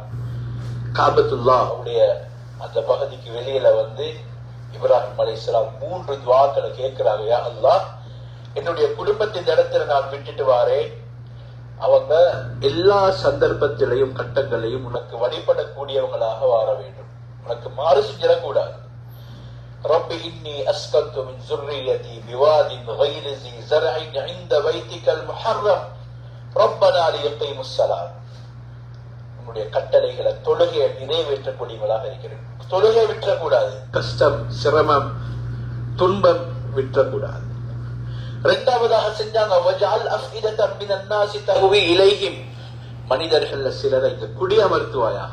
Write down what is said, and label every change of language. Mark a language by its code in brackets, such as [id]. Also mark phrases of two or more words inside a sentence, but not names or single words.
[ta] காபத்துல்லாஹ் உடைய அந்த பகுதிக்கு வெளியில வந்து இப்ராஹிம் அலைஹிஸ்ஸலாம் 3 துஆக்களை கேட்கிறாங்க. யா அல்லாஹ், என்னுடைய குடும்பத்தின் இடத்துல நான் விட்டுட்டு வாரேன். அவங்க எல்லா சந்தர்ப்பத்திலையும் கட்டங்களையும் உனக்கு வழிபடக்கூடியவங்களாக வார வேண்டும். உனக்கு மாறு செஞ்சிடக்கூடாது. [ar] رب إني أسكنت من ذريتي بواد غير ذي زرع عند بيتك المحرم ربنا ليقيموا الصلاة. [ta] உன்னுடைய கட்டளைகளை, தொழுகையை நிறைவேற்றக்கூடியவர்களாக இருக்கிறேன். தொழுகை விற்றக்கூடாது, கஷ்டம், சிரமம், துன்பம் விற்றக்கூடாது. 2வதாக செஞ்சாங்க, [ar] واجعل أفئدة من الناس تهوي إليهم, [ta] மனிதர்கள்ல சிலரை குடியமர்த்துவாயாக.